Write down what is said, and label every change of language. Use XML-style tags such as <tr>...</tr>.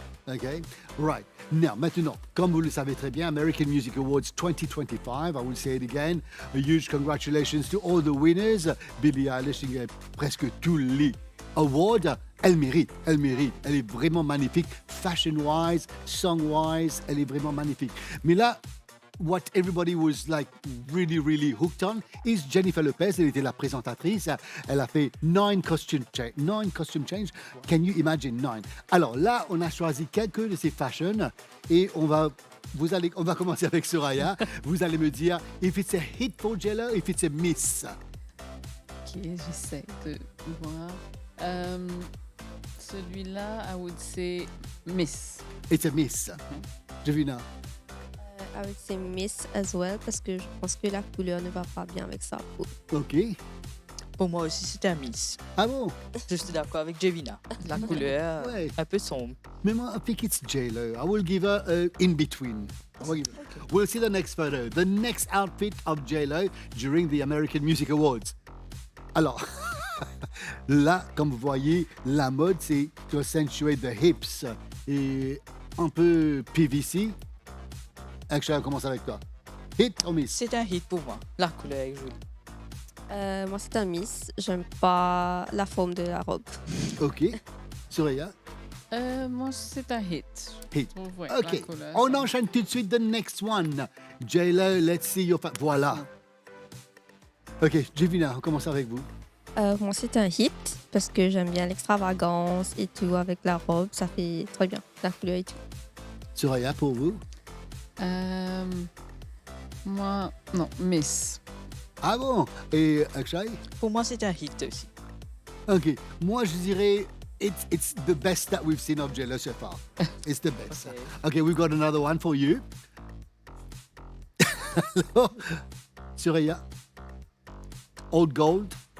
<en>OK? Right. Now,</en> <fr>maintenant, comme vous le savez très bien,</fr> <en>American Music Awards 2025, I will say it again, a huge congratulations to all the winners.</en> <fr>Billie Eilish a presque tous les awards. Elle mérite. Elle est vraiment magnifique. Fashion-wise, song-wise, elle est vraiment magnifique.</fr> <en>Mais là, what everybody was like really hooked on is Jennifer Lopez.</en> <fr>Elle était la présentatrice. Elle a fait 9 costume change.</fr> <en>Can you imagine 9?</en> <fr>Alors là, on a choisi quelques de ces fashions et on va commencer avec Soraya. Vous allez me dire</fr> <en>if it's a hit for J.Lo, if it's a miss.</en> <fr>Ok, j'essaie de voir.</fr> <en>Celui-là, I would say miss. It's a miss. Jevina. I would say miss as well</en> <fr>parce que je pense que la couleur ne va pas bien avec sa peau. OK. Pour moi aussi, c'est un miss. Ah bon? Je suis d'accord avec Jevina. La couleur, Ouais. un peu sombre.</fr> <en>Mais moi, I think it's J.Lo. I will give her in between. We'll see the next photo. The next outfit of J.Lo during the American Music Awards.</en> <fr>Alors, là, comme vous voyez, la mode, c'est</fr> <en>to accentuate the hips.</en> <fr>Et un peu PVC. Akshay, on commence avec toi.</fr> <en>Hit or miss?</en> <fr>C'est un hit pour moi. La couleur est jolie. Moi, c'est un miss. J'aime pas la forme de la robe. OK. Surya? Moi, c'est un hit.</fr> <en>Hit.</en> <fr>Je trouve, ouais, OK. la couleur, On ça- enchaîne tout de suite</fr> <en>the next one. J.Lo, let's see your... Voilà.</en> <fr>OK, Jevina, on commence avec vous. Moi, c'est un hit parce que j'aime bien l'extravagance et tout avec la robe. Ça fait très bien. La couleur et tout. Surya, pour vous? Moi, non, miss. Ah bon? Et Akshay? Pour moi, c'est un hit aussi. OK. Moi, je dirais</fr> <en>it's the best that we've seen of J.Lo so far. It's the best. Okay. OK, we've got another one for you.</en> <fr>Alors, Surya? Old Gold?</fr>